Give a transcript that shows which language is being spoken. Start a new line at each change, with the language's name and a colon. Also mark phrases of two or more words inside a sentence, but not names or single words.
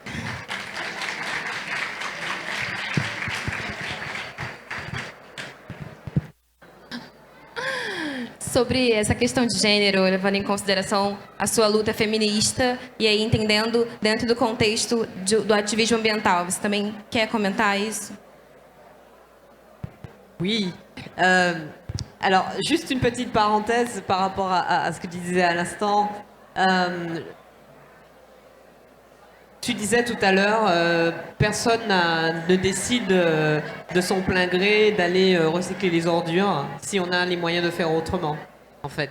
Portuguese: Sobre essa questão de gênero, levando em consideração a sua luta feminista e aí entendendo dentro do contexto do ativismo ambiental. Você também quer comentar isso?
French: Oui. Alors, juste une petite parenthèse par rapport à ce que tu disais à l'instant. Tu disais tout à l'heure, personne ne décide de son plein gré d'aller recycler les ordures si on a les moyens de faire autrement, en fait.